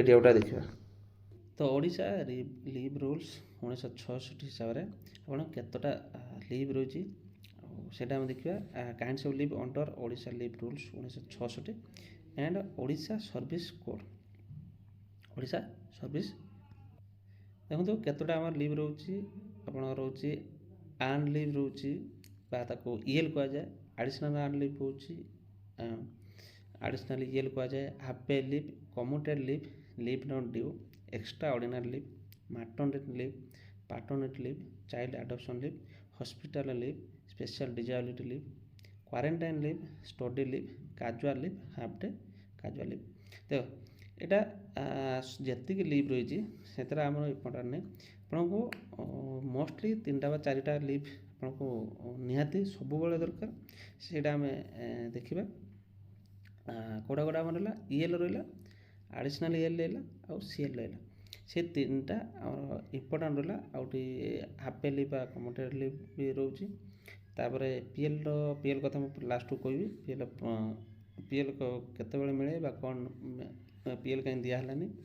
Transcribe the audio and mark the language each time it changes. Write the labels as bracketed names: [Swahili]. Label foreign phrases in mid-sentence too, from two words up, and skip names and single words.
[Odia] ଭିଡ଼ିଓଟା ଦେଖିବା ତ ଓଡ଼ିଶା [English] leave rules [Odia] 1966 ହିସାବରେ ଆପଣ କେତେଟା ଲିଭ୍ ରହିଛି ଆଉ ସେଇଟା ଆମେ ଦେଖିବା [English] kinds of leave under Odisha leave rules 1966 and Odisha service code Odisha service [Odia] ଦେଖନ୍ତୁ କେତେଟା ଆମର ଲିଭ୍ ରହୁଛି ଆପଣଙ୍କର ରହୁଛି [English] earn leave [Odia] ରହୁଛି ବା ତାକୁ ଇଏଲ୍ କୁହାଯାଏ [English] additional earn leave [Odia] ହେଉଛି [English] additional EL କୁହାଯାଏ half pay leave commuted leave leave not due extra ordinary leave, maternity leave, paternity leave, child adoption leave, hospital leave, special disability leave, quarantine leave, study leave, casual leave, half day casual leave. [Odia] ଦେଖ ଏଇଟା ଯେତିକି ଲିଭ୍ ରହିଛି ସେଥିରେ ଆମର ଇମ୍ପୋର୍ଟାଣ୍ଟ ନାହିଁ ଆପଣଙ୍କୁ ମୋଷ୍ଟଲି 3ଟା ବା 4ଟା ଲିଭ୍ ଆପଣଙ୍କୁ ନିହାତି ସବୁବେଳେ ଦରକାର ସେଇଟା ଆମେ ଦେଖିବା କେଉଁଟା କେଉଁଟା ଆମର ରହିଲା ଇଏଲ୍ ରହିଲା [English] additional EL [Odia] ରହିଲା ଆଉ ସିଏଲ୍ ରହିଲା ସେ 3ଟା ଆମର ଇମ୍ପୋର୍ଟାଣ୍ଟ ରହିଲା ଆଉ [English] half pay leave [Odia] ବା [English] commuted leave [Odia] ବି ରହୁଛି ତାପରେ ପିଏଲ୍ କଥା ମୁଁ ଲାଷ୍ଟକୁ କହିବି ପିଏଲ୍ କେତେବେଳେ ମିଳେ ବା କ'ଣ ପିଏଲ୍ କାହିଁ ଦିଆହେଲାନି